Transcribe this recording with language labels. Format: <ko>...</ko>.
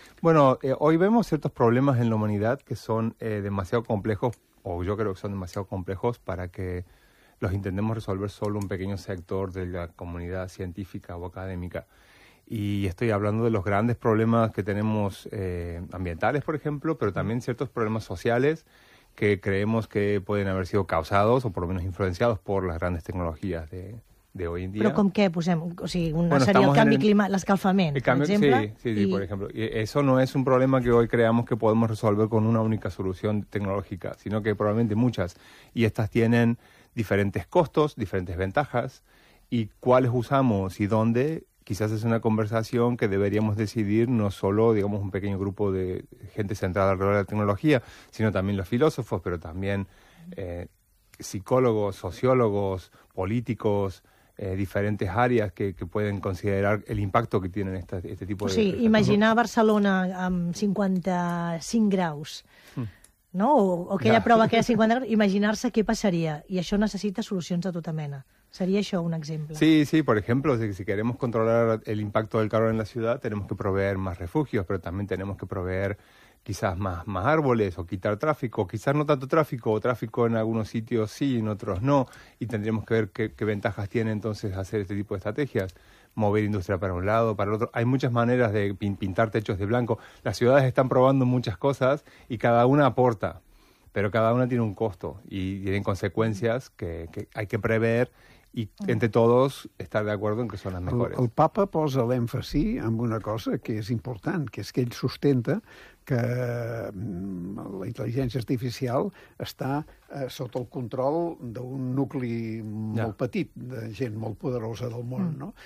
<es>Bueno, hoy vemos ciertos problemas en la humanidad que son demasiado complejos, o yo creo que son demasiado complejos para que los intentemos resolver solo un pequeño sector de la comunidad científica o académica. Y estoy hablando de los grandes problemas que tenemos ambientales, por ejemplo, pero también ciertos problemas sociales que creemos que pueden haber sido causados o por lo menos influenciados por las grandes tecnologías de hoy en día. ¿Pero con qué? Sería</es> <ca>el canvi climàtic, l'escalfament,</ca> <es>por ejemplo. Sí, por ejemplo. Y eso no es un problema que hoy creamos que podemos resolver con una única solución tecnológica, sino que probablemente muchas. Y estas tienen diferentes costos, diferentes ventajas. ¿Y cuáles usamos y dónde? Quizás es una conversación que deberíamos decidir no solo, digamos, un pequeño grupo de gente centrada alrededor de la tecnología, sino también los filósofos, pero también psicólogos, sociólogos, políticos, diferentes áreas que pueden considerar el impacto que tienen este tipo de...</es> <ca>O sigui, imaginar Barcelona amb 55 graus, no? O aquella prova que hi ha 50 graus, imaginar-se què passaria. I això necessita solucions de tota mena.</ca> <es>¿Sería eso un ejemplo? Sí, sí. Por ejemplo, si queremos controlar el impacto del calor en la ciudad, tenemos que proveer más refugios, pero también tenemos que proveer quizás más árboles o quitar tráfico. Quizás no tanto tráfico, o tráfico en algunos sitios sí, en otros no. Y tendríamos que ver qué ventajas tiene entonces hacer este tipo de estrategias. Mover industria para un lado, para el otro. Hay muchas maneras de pintar techos de blanco. Las ciudades están probando muchas cosas y cada una aporta, pero cada una tiene un costo y tienen consecuencias que hay que prever.</es> <ca>I entre tots estar d'acord en que són les millors. El Papa posa l'èmfasi en una cosa que és important, que és que ell sustenta que la intel·ligència artificial està sota el control d'un nucli molt petit, de gent molt poderosa del món, no?</ca>